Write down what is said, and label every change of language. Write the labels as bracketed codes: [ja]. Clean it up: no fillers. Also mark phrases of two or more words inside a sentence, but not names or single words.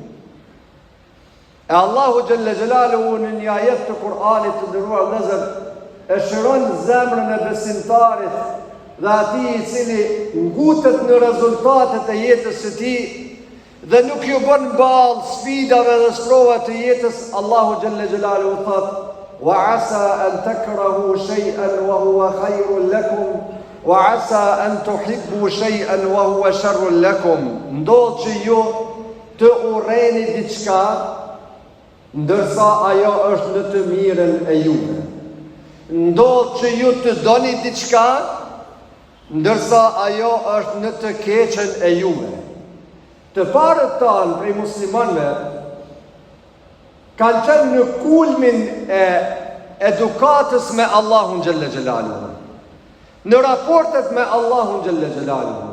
[sq] E [ar] الله جل جلاله [sq] në një ajet të Kur'anit të nderuar vëllezër e shëron zemrën e besimtarit dhe atij i cili ngutet në rezultatet e jetës së tij dhe nuk ju bën ballë sfidave dhe sprova të jetës. [ar] الله جل جلاله thot: "وعسى أن تكرهوا شيئا وهو خير لكم وعسى أن تحبوا شيئا وهو شر لكم." [sq] Ndodh që ju të urreni diçka ndërsa ajo është në të mirën e juve. Ndodh që ju të doni diçka ndërsa ajo është në të keqen e juve. Të parët tanë prej muslimanëve kanë qenë në kulmin e edukatës me [ar] الله جل جلاله, [sq] në raportet me [ar] الله جل جلاله.